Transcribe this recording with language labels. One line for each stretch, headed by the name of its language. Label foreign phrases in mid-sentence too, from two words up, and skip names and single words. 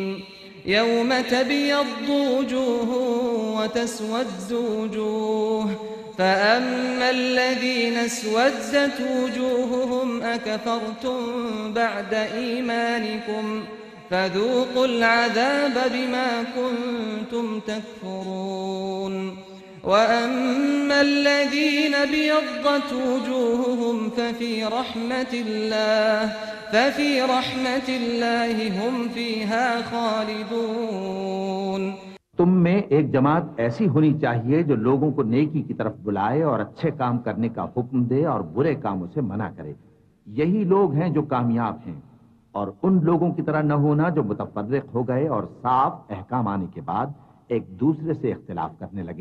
Arabic: يوم تبيض وجوه وتسود وجوه فأما الذين اسودت وجوههم أكفرتم بعد إيمانكم فذوقوا العذاب بما كنتم تكفرون. وأما الذين ابيضت وجوههم ففي رحمة الله هم فيها خالدون.
Hindi: तुम में एक जमात ऐसी होनी चाहिए जो लोगों को नेकी की तरफ बुलाए और अच्छे काम करने का हुक्म दे और बुरे कामों से मना करे। यही लोग हैं जो कामयाब हैं, और उन लोगों की तरह न होना जो मुतफर्रिक हो गए और साफ अहकाम आने के बाद एक दूसरे से इख्तिलाफ करने लगे।